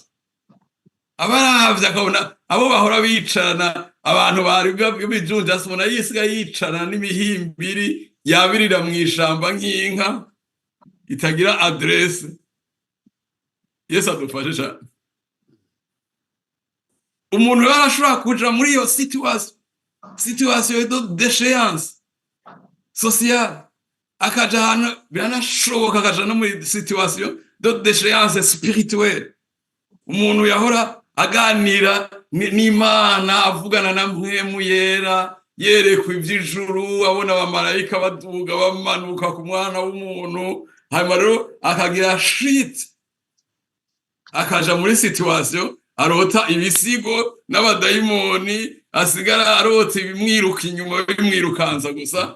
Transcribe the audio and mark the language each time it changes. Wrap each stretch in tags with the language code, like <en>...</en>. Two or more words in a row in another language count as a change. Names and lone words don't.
<rn>Abaravye akabona abo bahora bicarana, abantu bari bijunja, asubona yisiga yicarana n'imihimbiri yabirira mw'ishamba nk'inka itagira adresse. Yesu adufashe cyane. Umuntu yarashobora kuja muri iyo</rn> <fr>situation de déchéance sociale,</fr> <rn>akaja hano biranashoboka akaja no muri</rn> <fr>situation de déchéance spirituelle.</fr> <rn>Umuntu yahora aganira n'Imana, avugana na mpwemu yera, yerekwa ivy'ijuru, abona abamarayika baduga bamanuka ku mwana w'umuntu, hanyuma rero akagira shit, akaja muri situation arota ibisigo n'abadayimoni, asigara arota ibimwiruka inyuma, bimwirukanza gusa.</rn>